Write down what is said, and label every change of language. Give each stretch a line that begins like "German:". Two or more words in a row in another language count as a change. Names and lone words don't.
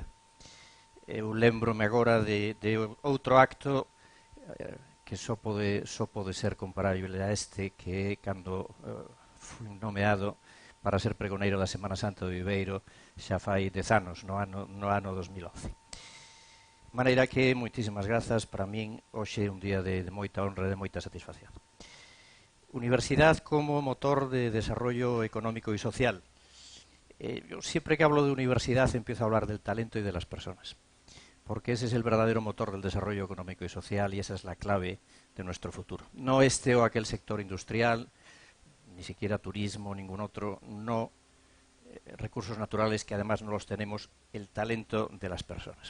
Galician: Eu lembrome agora de outro acto que só pode ser comparable a este, que é cando fui nomeado para ser pregoneiro da Semana Santa do Viveiro xa fai 10 anos, no ano 2011. De maneira que, moitísimas grazas, para min hoxe é un día de moita honra e de moita satisfacción. Universidade como motor de desarrollo económico e social.
Spanish: Yo siempre que hablo de universidad empiezo a hablar del talento y de las personas, porque ese es el verdadero motor del desarrollo económico y social, y esa es la clave de nuestro futuro. No este o aquel sector industrial, ni siquiera turismo, ningún otro, no recursos naturales que además no los tenemos, el talento de las personas.